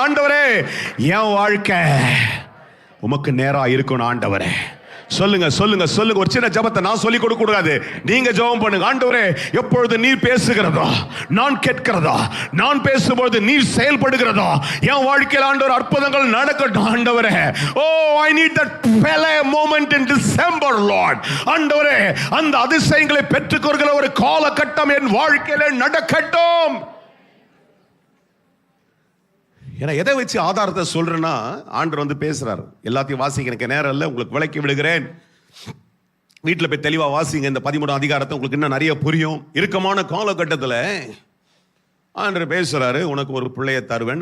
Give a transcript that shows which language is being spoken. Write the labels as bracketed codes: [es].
[ta] ஆண்டவரே, என் வாழ்க்கை உமக்கு நேரா இருக்கணும் ஆண்டவரே. சொல்லுங்க சொல்லுங்க சொல்லுங்க. ஒரு சின்ன ஜெபத்தை நான் சொல்லி கொடுக்க கூடாது, நீங்க ஜெபம் பண்ணுங்க. ஆண்டவரே, எப்பொழுது நீர் பேசுகிறதோ, நான் கேட்கிறதோ, நான் பேசும்போது நீர் செயல்படுகிறதோ, என் வாழ்க்கையில் ஆண்டவர் அற்புதங்கள் நடக்கட்டும் ஆண்டவரே. [en] Oh, I need that Pele moment in December, Lord. [ta] ஆண்டவரே, அந்த அதிசயங்களை பெற்றுக்கொள்கிற ஒரு காலகட்டம் என் வாழ்க்கையில நடக்கட்டும். ஏன்னா எதை வச்சு ஆதாரத்தை சொல்றேன்னா, ஆண்டவர் வந்து பேசுறாரு. எல்லாத்தையும் வாசிக்க எனக்கு நேரம் இல்லை, உங்களுக்கு விளக்கி விடுகிறேன். வீட்டில் போய் தெளிவாக வாசிங்க இந்த 13ஆம் அதிகாரத்தை, உங்களுக்கு இன்னும் நிறைய புரியும். இறுக்கமான காலகட்டத்தில் ஆண்டவர் பேசுகிறாரு, உனக்கு ஒரு பிள்ளையை தருவேன்.